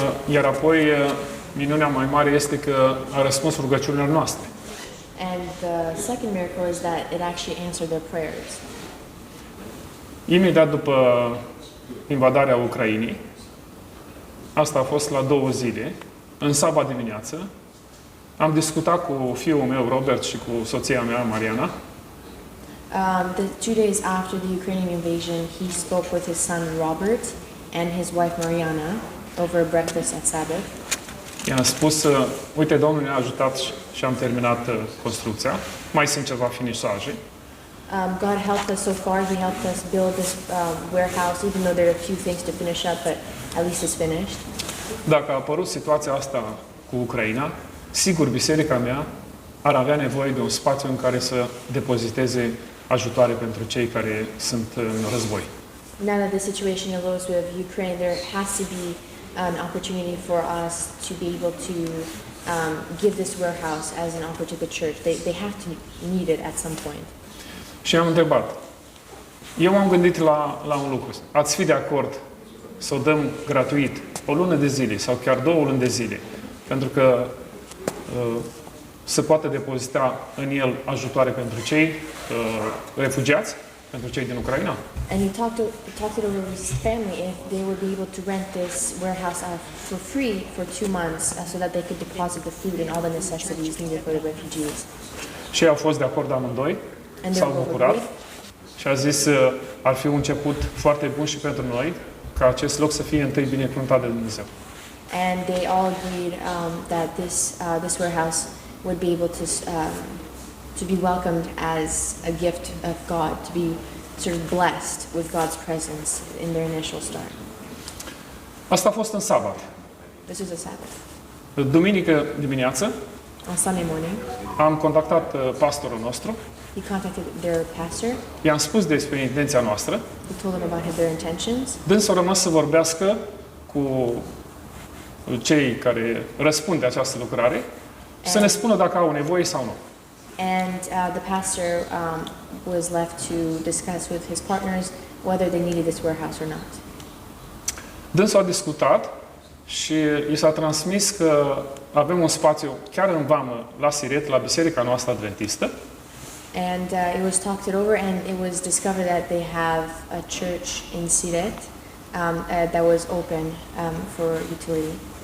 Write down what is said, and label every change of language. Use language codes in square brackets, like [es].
[ro] Iar apoi, minunea mai mare este că a răspuns rugăciunilor noastre. [en] And the second miracle is that it actually answered their prayers. [ro] Imediat după invadarea Ucrainei, asta a fost la 2 zile, în sabat dimineață, am discutat cu fiul meu, Robert, și cu soția mea, Mariana. [en] The 2 days after the Ukrainian invasion, he spoke with his son Robert and his wife Mariana over breakfast at Sabbath. [ro] I-am spus, uite, Domnul ne-a ajutat și am terminat construcția. Mai sunt ceva finisaje. [en] God helped us so far. He helped us build this warehouse, even though there are a few things to finish up, but at least it's finished. [ro] Dacă a apărut situația asta cu Ucraina, sigur, biserica mea ar avea nevoie de un spațiu în care să depoziteze ajutoare pentru cei care sunt în război. [en] Now that the situation arose with Ukraine, there has to be an opportunity for us to be able to give this warehouse as an offer to the church. They have to need it at some point. [ro] Și am întrebat. Eu m-am gândit la un lucru. Ați fi de acord să o dăm gratuit o lună de zile sau chiar 2 luni de zile, pentru că se poate depozita în el ajutoare pentru cei refugiați, pentru cei din Ucraina? [en] And he talked it over with his family if they would be able to rent this warehouse out for free for 2 months so that they could deposit the food and all the necessities needed for the refugees. [ro] Și ei au fost de acord amândoi, s-au bucurat și a zis ar fi un început foarte bun și pentru noi ca acest loc să fie întâi binecuvântat de Dumnezeu. [en] And they all agreed that this warehouse would be able to be welcomed as a gift of God, to be sort of blessed with God's presence in their initial start. [ro] Asta a fost în sabat. [en] This was a Sabbath. [ro] Duminică dimineață [en] On Sunday morning, [ro] am contactat pastorul nostru, [en] he contacted their pastor. [ro] i-am spus despre intenția noastră, [en] He told them about their intentions. [ro] dânsul a rămas să vorbească cu cei care răspund de această lucrare, să ne spună dacă au nevoie sau nu. [en] And the pastor was left to discuss with his partners whether they needed this warehouse or not. [ro] Dânsul a discutat și i s-a transmis că avem un spațiu chiar în vamă la Siret, la biserica noastră adventistă. [en] And it was talked it over, and it was discovered that they have a church in Siret that was open for utility.